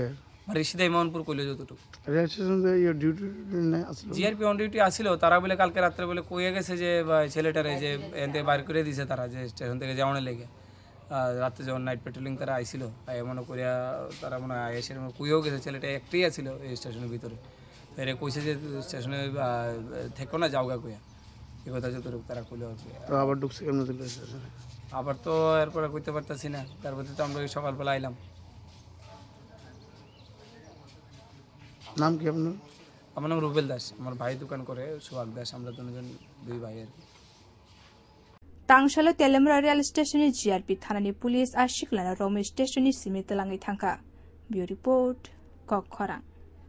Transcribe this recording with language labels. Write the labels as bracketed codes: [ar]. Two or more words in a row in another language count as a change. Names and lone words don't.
[bn] বাড়ি সিধাই মোহনপুর কইলে যতটুকু জিআরপি [en] on duty [bn] আসছিল তারা বলে কালকে রাত্রে বলে কইয়ে গেছে যে ছেলেটারে যে এনতে বাইর করে দিছে তারা যে স্টেশন থেকে যাওয়ানো লেগে রাত্রে যখন [en] night patrolling [bn] তারা আইছিল মনে করিয়া তারা মনে হয় এসে কইয়েও গেছে ছেলেটা একটাই আছিল এই স্টেশনের ভিতরে এর কইছে যে স্টেশনে থেকো না যাওগা কইয়া এই কথা যতটুকু তারা কইলো আবার ঢুকছে কেমন আবার তো এরপরে কইতে পারতাছি না তারপরে তো আমরা সকালবেলা আইলাম নাম কি আপনার আমার নাম রুবেল দাস আমার ভাই দোকান করে সুহাগ দাস আমরা দুজন দুই ভাই আর [trp] तांगशालो तेलेमुरा [en] rail station [trp] जीआरपी थानानि पुलिस आर सिक्लाना रमेश स्टेशन सिमी तलाङै थांखा [en] bureau report [trp] कक खरां।